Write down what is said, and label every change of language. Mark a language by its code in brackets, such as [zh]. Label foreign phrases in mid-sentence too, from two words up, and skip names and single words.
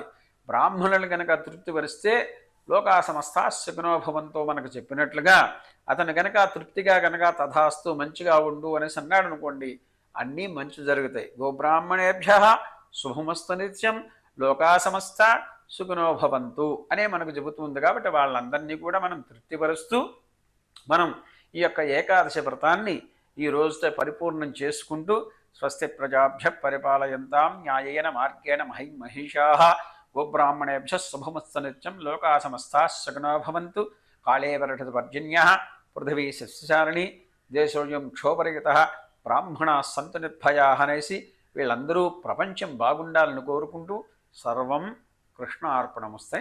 [te] బ్రాహ్మణులు కనుక తృప్తిపరిస్తే [sa] లోకా సమస్తా సుఖినోభవంతో [te] మనకు చెప్పినట్లుగా అతను కనుక తృప్తిగా కనుక తథాస్తు మంచిగా ఉండు అనేసి అన్నాడు అనుకోండి, అన్నీ మంచి జరుగుతాయి. [sa] గోబ్రాహ్మణేభ్య శుభమస్తు నిత్యం లోకా సమస్త సుఖినోభవంతు [te] అనే మనకు చెబుతుంది. కాబట్టి వాళ్ళందరినీ కూడా మనం తృప్తిపరుస్తూ మనం ఈ యొక్క ఏకాదశి వ్రతాన్ని ఈ రోజుతో పరిపూర్ణం చేసుకుంటూ [sa] స్వస్తి ప్రజాభ్య పరిపాలయంతాం న్యాయేన మార్గేణ మహిషాః గోబ్రాహ్మణేభ్య శుభమస్తు నిత్యం లోకా సమస్తా సుఖినో భవంతు కాళే వర్షతు పర్జన్యః పృథివీ సస్యచారిణి దేశోయం క్షోభరహితః బ్రాహ్మణాః సంతు నిర్భయాః [te] అనేసి వీళ్ళందరూ ప్రపంచం బాగుండాలని కోరుకుంటూ [sa] సర్వం కృష్ణార్పణమస్తాయి.